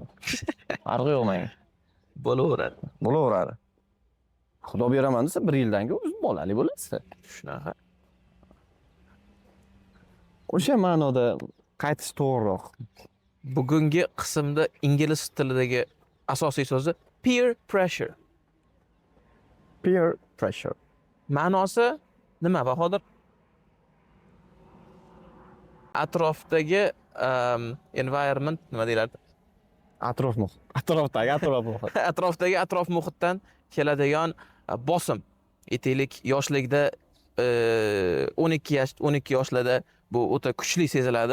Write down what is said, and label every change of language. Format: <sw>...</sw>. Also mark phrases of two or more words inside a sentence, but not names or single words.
<uz>Farqi yo'q menga. Bo'laveradi. Xudo beraman desa 1 yildan keyin o'z bolali bo'lasiz. Shunaqa. O'sha ma'noda qaytish to'g'riroq. Bugungi qismda ingliz tilidagi asosiy so'zi</uz> <en>peer pressure. Peer pressure.</en> <uz>Ma'nosi nima, Bahodir? Atrofdagi environment nima deyiladi? Atrof muhit. Atrofdagi atrof muhitdan keladigan bosim. Aytaylik, yoshlikda 12 yoshlarda bu o'ta kuchli seziladi.</uz>